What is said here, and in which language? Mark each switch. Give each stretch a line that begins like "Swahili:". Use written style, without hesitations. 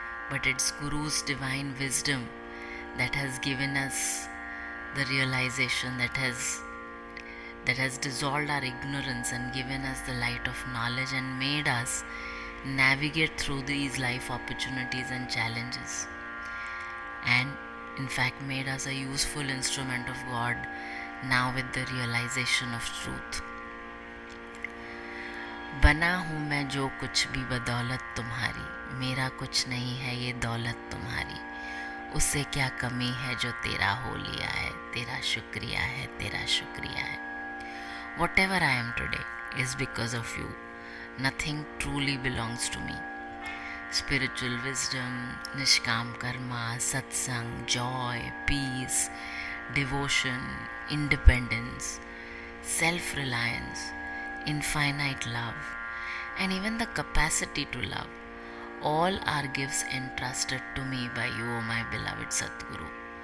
English: But it's Guru's divine wisdom that has given us the realization that has dissolved our ignorance and given us the light of knowledge and made us navigate through these life opportunities and challenges, and in fact made us a useful instrument of God now with the realization of truth.
Hindi: बना हूँ मैं जो कुछ भी बदौलत तुम्हारी, मेरा कुछ नहीं है ये दौलत तुम्हारी. उससे क्या कमी है जो तेरा हो लिया है, तेरा शुक्रिया है, तेरा शुक्रिया है.
English: Whatever I am today is because of you. Nothing truly belongs to me. Spiritual wisdom, nishkam karma, satsang, joy, peace, devotion, independence, self-reliance, infinite love, and even the capacity to love, all are gifts entrusted to me by you, O my beloved Satguru.